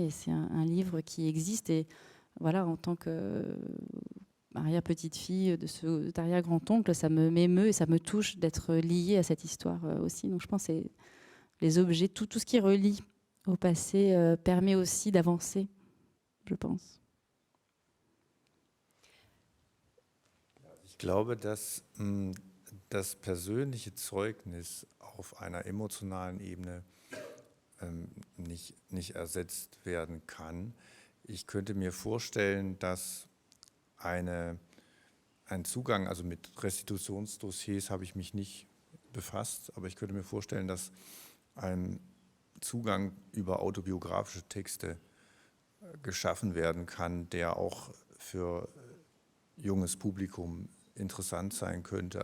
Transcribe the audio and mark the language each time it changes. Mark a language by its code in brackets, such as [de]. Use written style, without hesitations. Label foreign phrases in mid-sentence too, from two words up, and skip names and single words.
[fr] Et c'est un livre qui existe. Et voilà, en tant que arrière-petite-fille de cet arrière-grand-oncle, ça m'émeut et ça me touche d'être liée à cette histoire aussi. Donc je pense que les objets, tout ce qui relie au passé permet aussi d'avancer, je pense. [de] Ich glaube, dass das persönliche Zeugnis auf einer emotionalen Ebene nicht ersetzt werden kann. Ich könnte mir vorstellen, dass ein Zugang, also mit Restitutionsdossiers habe ich mich nicht befasst, aber ich könnte mir vorstellen, dass ein Zugang über autobiografische Texte geschaffen werden kann, der auch für junges Publikum interessant sein könnte.